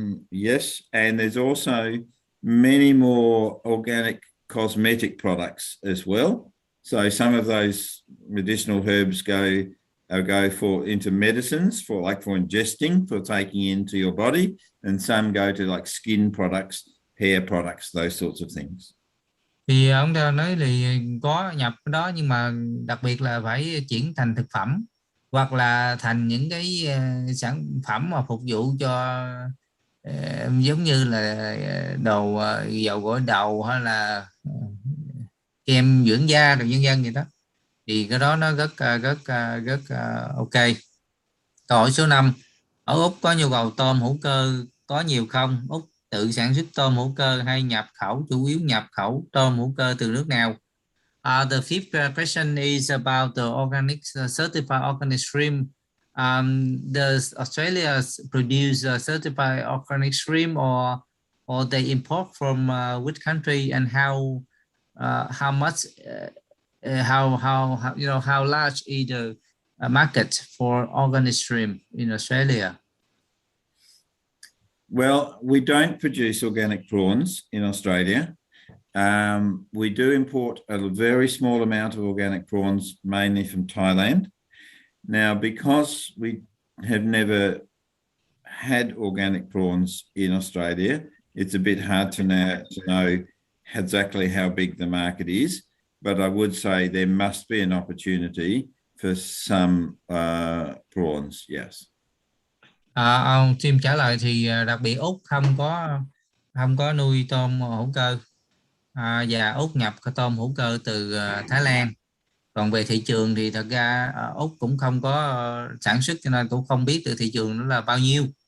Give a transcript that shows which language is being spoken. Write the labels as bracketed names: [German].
[English] Yes, and there's also many more organic cosmetic products as well. So some of those medicinal herbs go into medicines for ingesting, for taking into your body, and some go to like skin products, hair products, those sorts of things. [Vietnamese] Thì ông ta nói là có nhập đó, nhưng mà đặc biệt là phải chuyển thành thực phẩm hoặc là thành những cái sản phẩm mà phục vụ cho giống như là đồ dầu gội đầu hay là kem dưỡng da rồi nhân dân vậy đó, thì cái đó nó rất ok. Câu hỏi số 5: ở Úc có nhu cầu tôm hữu cơ có nhiều không? Úc tự sản xuất tôm hữu cơ hay nhập khẩu, chủ yếu nhập khẩu tôm hữu cơ từ nước nào? [English] The fifth question is about the organic certified organic shrimp. Does Australia produce certified organic shrimp, or they import from which country, and how much how how large is the market for organic shrimp in Australia? Well, we don't produce organic prawns in Australia. We do import a very small amount of organic prawns, mainly from Thailand. Now, because we have never had organic prawns in Australia, it's a bit hard to know exactly how big the market is, but I would say there must be an opportunity for some prawns, yes. [Vietnamese] Ông Tim trả lời thì đặc biệt Úc không có nuôi tôm hữu cơ, và Úc nhập cái tôm hữu cơ từ Thái Lan. Còn về thị trường thì thật ra Úc cũng không có sản xuất, cho nên cũng không biết từ thị trường nó là bao nhiêu.